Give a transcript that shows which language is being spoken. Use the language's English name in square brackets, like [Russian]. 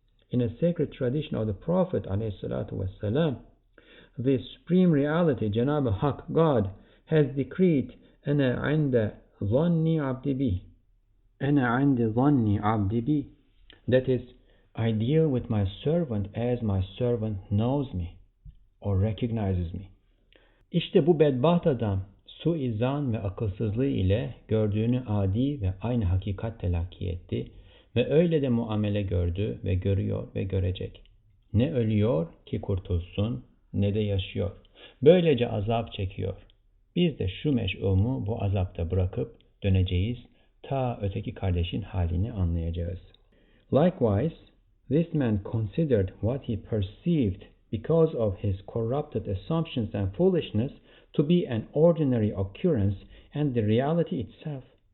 [English] In a sacred tradition of the Prophet ﷺ, the supreme reality, Cenab-ı Hak, God, has decreed, [Arabic] "Ene inde zanni abdi bi." "Ene inde zanni abdi bi." [English] That is, I deal with my servant as my servant knows me or recognizes me. [Turkish] İşte bu bedbaht adam suizan ve akılsızlığı ile gördüğünü adi ve aynı hakikat telakki etti ve öyle de muamele gördü ve görüyor ve görecek. Ne ölüyor ki kurtulsun ne de yaşıyor. Böylece azap çekiyor. Biz de şu meş'umu bu azapta bırakıp döneceğiz, ta öteki kardeşin halini anlayacağız. [English] Likewise, this man considered what he perceived because of his corrupted assumptions and foolishness to be an ordinary occurrence and the reality itself.